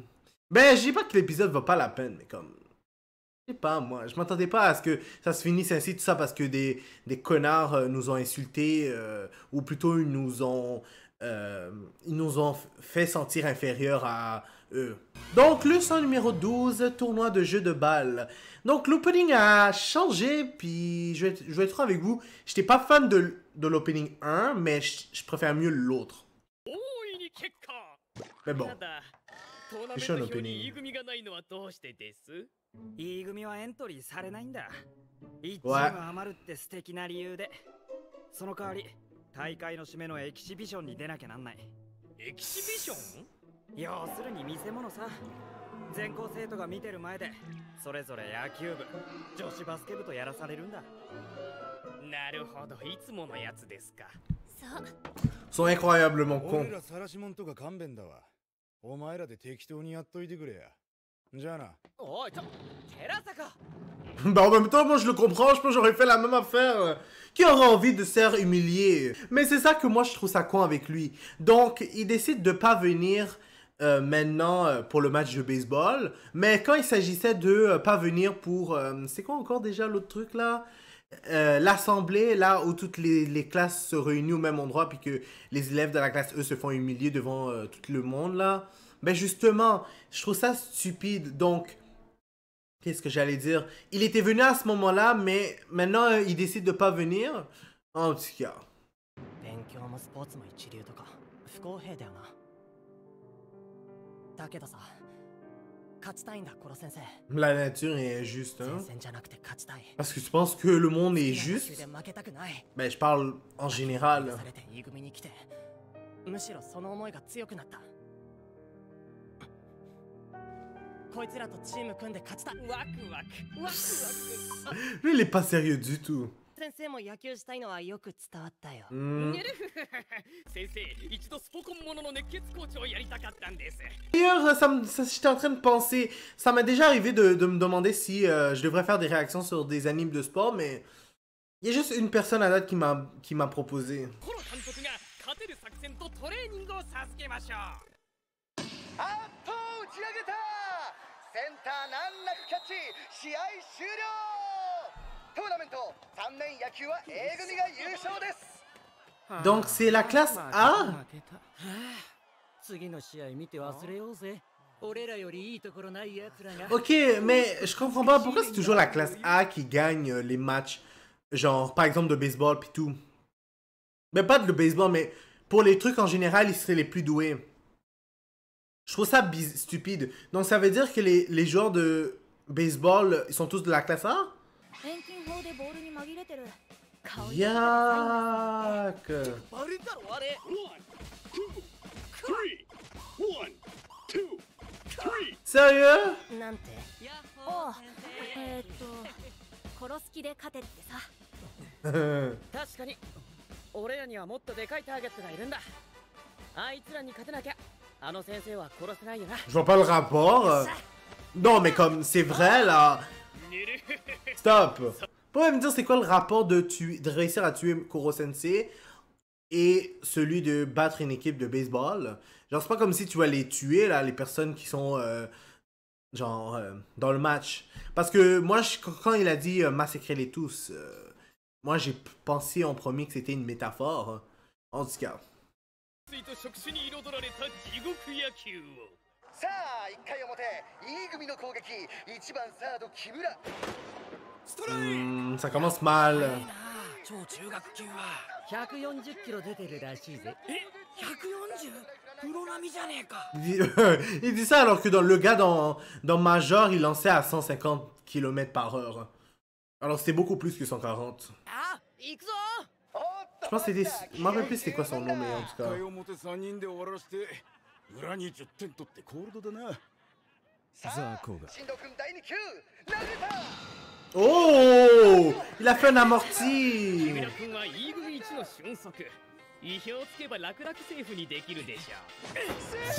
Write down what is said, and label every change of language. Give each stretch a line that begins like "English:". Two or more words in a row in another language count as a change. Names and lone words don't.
French: Ben, je dis pas que l'épisode va pas la peine, mais comme... Je sais pas, moi, je m'attendais pas à ce que ça se finisse ainsi, tout ça, parce que des connards nous ont insultés, ou plutôt ils nous ont fait sentir inférieurs à eux. Donc, leçon numéro 12, tournoi de jeux de balles. Donc, l'opening a changé, puis je vais être franc avec vous, j'étais pas fan de l'opening 1, mais je préfère mieux l'autre.
Japanese: 大いに結果。
French: Mais bon.
Japanese: ただトーナメン一緒のト表に
French: opening
Japanese: いい組がないのはどうしてです？ E 組はエントリーされないんだ。1チわーム余るって素敵な理由で。その代わり、大会の締めのエキシビションに出なきゃなんない。エキシビション？要するに見せ物さ。全校生徒が見てる前で、それぞれ野球部、女子バスケ部とやらされるんだ。なるほど、いつものやつですか。そう。
French: Sont incroyablement
Japanese: 俺
French: cons.
Japanese: ら晒し者とか勘弁だわ。お前らで適当にやっといてくれや。じゃあな。おい、寺坂。
French: Bah en même temps, moi je le comprends, je pense que j'aurais fait la même affaire. Qui aurait envie de se faire humilier? Mais c'est ça que moi je trouve ça con avec lui. Donc il décide de pas venir maintenant pour le match de baseball. Mais quand il s'agissait de pas venir pour... c'est quoi encore déjà l'autre truc là? L'assemblée là où toutes les classes se réunissent au même endroit puis que les élèves de la classe E se font humilier devant tout le monde là. Ben justement, je trouve ça stupide. Donc... Qu'est-ce que j'allais dire? Il était venu à ce moment-là, mais maintenant, il décide de pas venir. En tout cas.
Japanese: 勉強もスポーツも一流とか不公平だよな。だけどさ、 勝ちたいんだコロ先生
French: La nature est injuste,
Japanese: 前
French: hein.
Japanese: 線じゃなくて勝ちたい
French: Parce que tu penses que le monde est
Japanese: 野球
French: juste?
Japanese: で負けたくない
French: Ben, je parle en général.
Japanese: されて E 組に来てむしろその思いが強くなったこいつらとチーム組んで勝ちたいワクワクワクワク
French: Lui, il est pas sérieux du tout.
Japanese: 先生も野球したいのはよく伝わったよ Hmm. 先生一度スポコンものの熱血コーチをやりたかったんです
French: D'ailleurs, j'étais en train de penser, ça m'est déjà arrivé de me demander si je devrais faire des réactions sur des animes de sport, mais il y a juste une personne à date qui m'a proposé.
Japanese: コロ監督が勝てる作戦とトレーニングを授けましょうあっと打ち上げたセンター難なくキャッチ試合終了トーナメント3年野球は A 組が優勝です
French: Donc c'est la classe A?
Japanese: 負けた次の試合見て忘れようぜ俺らよりいいところないやつらが
French: Ok, mais je comprends pas pourquoi c'est toujours la classe A qui gagne les matchs, genre par exemple de baseball pis tout. Mais pas de baseball, mais pour les trucs en général, ils seraient les plus doués. Je trouve ça stupide. Donc ça veut dire que les joueurs de baseball, ils sont tous de la classe A?
Japanese: 遠近法でボールに紛れてる顔色
French: Yak.
Japanese: バレたろあれ
French: Sérieux?
Japanese: なんておう殺す気で勝てってさ確かに俺らにはもっとでかいターゲットがいるんだあいつらに勝てなきゃあの先生は殺せないよな
French: Je vois pas le rapport. Non, mais comme c'est vrai là. Stop. Pouvez me dire c'est quoi le rapport de réussir à tuer Koro Sensei et celui de battre une équipe de baseball? Genre c'est pas comme si tu vas les tuer là, les personnes qui sont genre dans le match. Parce que moi quand il a dit massacrez-les tous, moi j'ai pensé en premier que c'était une métaphore. En tout cas.
Japanese: 触手に彩られた地獄野球をさあ1回表 E 組の攻撃1番サード木村
French: Ça commence mal.
Japanese: 超中学級は140キロ出てるらしいぜえ 140? プロ並みじゃねえか
French: Il dit ça alors que le gars dans Major, il lançait à 150 km par heure. Alors c'était beaucoup plus que 140.
Japanese: あ行くぞ
French: Je pense que c'était... Je m'en rappelle plus c'était quoi son nom, mais en tout cas...
Japanese: 1回表3人で終わらせて裏に10点取ってコールドだなさあ進藤君第2球投げた
French: Oh! Il a fait un
Japanese: 木
French: amorti!
Japanese: 村君は E 組一の俊足意表をつけば楽々セーフにできるでしょ